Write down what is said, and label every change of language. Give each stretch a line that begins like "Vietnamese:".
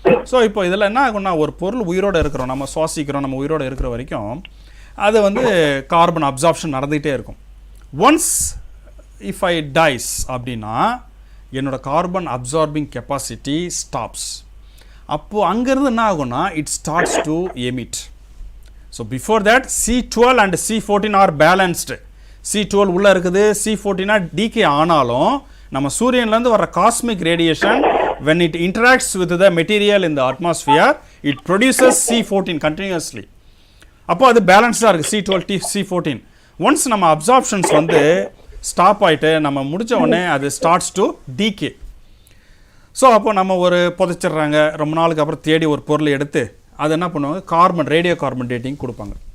Tamil: So இப்போ இதில் என்ன ஆகும்னா, ஒரு பொருள் உயிரோடு இருக்கிறோம், நம்ம சுவாசிக்கிறோம், நம்ம உயிரோடு இருக்கிற வரைக்கும் அது வந்து கார்பன் அப்சார்ப்ஷன் நடந்துகிட்டே இருக்கும்.
English: once if I dies
Tamil: அப்படின்னா என்னோட
English: Carbon absorbing capacity stops.
Tamil: அப்போது அங்கேருந்து என்ன ஆகும்னா,
English: It starts to emit. So before that C12 and C14 are balanced.
Tamil: C12 உள்ளே இருக்குது, C14 டிகே ஆனாலும் நம்ம சூரியன்லேருந்து வர cosmic radiation
English: when it interacts with the material in the atmosphere it produces C14 continuously.
Tamil: அப்போ அது பேலன்ஸ்டாக இருக்குது C12 C14. ஒன்ஸ் நம்ம அப்சார்ப்ஷன்ஸ் வந்து ஸ்டாப் ஆகிட்டு நம்ம முடித்த உடனே அது
English: Starts to decay.
Tamil: ஸோ அப்போ நம்ம ஒரு புதைச்சிட்றாங்க, ரொம்ப நாளுக்கு அப்புறம் தேடி ஒரு பொருளை எடுத்து அது என்ன பண்ணுவாங்க, கார்பன் ரேடியோ கார்பன் டேட்டிங் கொடுப்பாங்க.